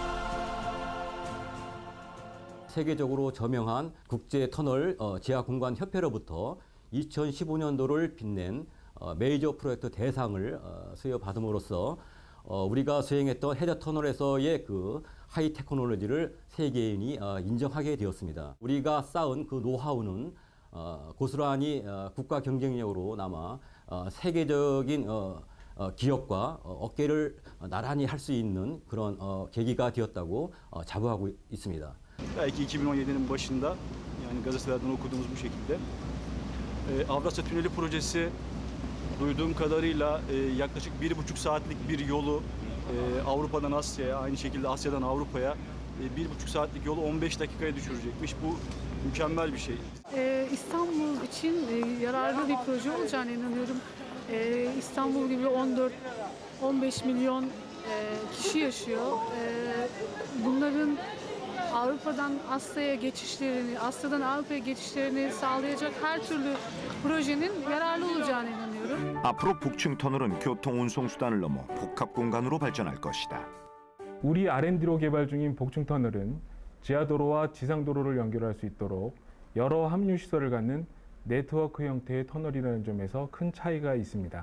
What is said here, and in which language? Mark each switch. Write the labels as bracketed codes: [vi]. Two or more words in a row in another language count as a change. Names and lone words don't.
[ko] 세계적으로 저명한 국제터널 제약공간협회로부터 2015년도를 빛낸 메이저 프로젝트 대상을 수여받음으로써 우리가 수행했던 해저 터널에서의 하이 테크놀로지를 세계인이 인정하게 되었습니다. 우리가 쌓은 그 노하우는 고스란히 국가 경쟁력으로 남아 세계적인 기업과 어깨를 나란히 할 수 있는 그런 계기가 되었다고 자부하고 있습니다. [tr] Belki 2017'nin başında yani gazetelerden okuduğumuz bu şekilde Avrasya Tüneli projesi Duyduğum kadarıyla yaklaşık 1,5 saatlik bir yolu Avrupa'dan Asya'ya, aynı şekilde Asya'dan Avrupa'ya 1,5 saatlik yolu 15 dakikaya düşürecekmiş. Bu mükemmel bir şey. İstanbul için yararlı bir proje olacağına inanıyorum. İstanbul gibi 14-15 milyon kişi yaşıyor. Bunların Avrupa'dan Asya'ya geçişlerini, Asya'dan Avrupa'ya geçişlerini sağlayacak her türlü projenin yararlı olacağına inanıyorum. [ko] 앞으로 북층 터널은 교통 운송 수단을 넘어 복합 공간으로 발전할 것이다. 우리 R&D로 개발 중인 복층 터널은 지하도로와 지상도로를 연결할 수 있도록 여러 합류 시설을 갖는 네트워크 형태의 터널이라는 점에서 큰 차이가 있습니다.